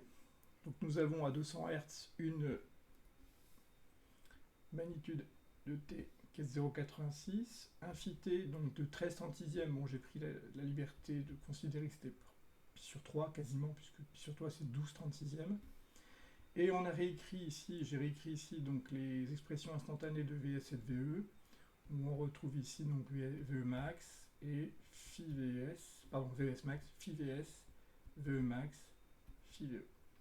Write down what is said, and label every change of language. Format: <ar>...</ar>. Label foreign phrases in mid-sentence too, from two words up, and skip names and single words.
<fr>Donc nous avons à 200 Hz une magnitude de t qui est 0,86, un phi t donc de 13/36e, bon j'ai pris la liberté de considérer que c'était pi sur 3 quasiment, puisque pi sur 3 c'est 12/36e. Et on a réécrit ici, j'ai réécrit ici donc les expressions instantanées de VS et de VE, où on retrouve ici donc VE max et phi VS, pardon VS max, phi VS, VE max, phi VE.</fr>